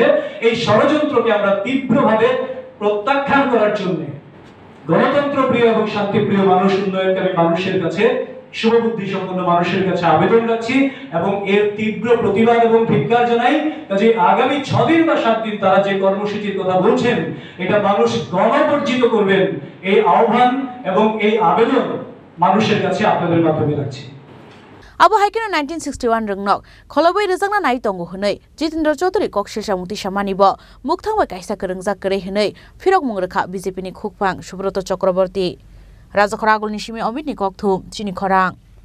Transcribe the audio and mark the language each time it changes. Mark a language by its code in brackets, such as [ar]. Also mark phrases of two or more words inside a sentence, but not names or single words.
[bn] এই ষড়যন্ত্রকে আমরা তীব্রভাবে প্রত্যাখ্যান করার জন্য গণতন্ত্র প্রিয় এবং শান্তিপ্রিয় মানুষ, উন্নয়নকামী মানুষের কাছে শুভবুদ্ধি সম্পন্ন মানুষের কাছে আবেদন রাখছি এবং এর তীব্র প্রতিবাদ এবং ধিক্কার জানাই যে আগামী 6 দিন বা 7 দিন তারা যে কর্মসূচির কথা বলছেন এটা মানুষ গণবর্জিত করবেন এই আহ্বান এবং এই আবেদন মানুষের কাছে আপনাদের মাধ্যমে রাখছি। [trp] Abo haikino 1961 rongnok kholoboi rejangna nai tongo hunei Jitendra Chaudhary kokshil samukti samani bo mukthangba kaisa krengjak korei hunei phirok mungrekha BJP ni khukpang Subroto Chakraborty Rajakhara Agulni simi Amit ni kokthum chini khorang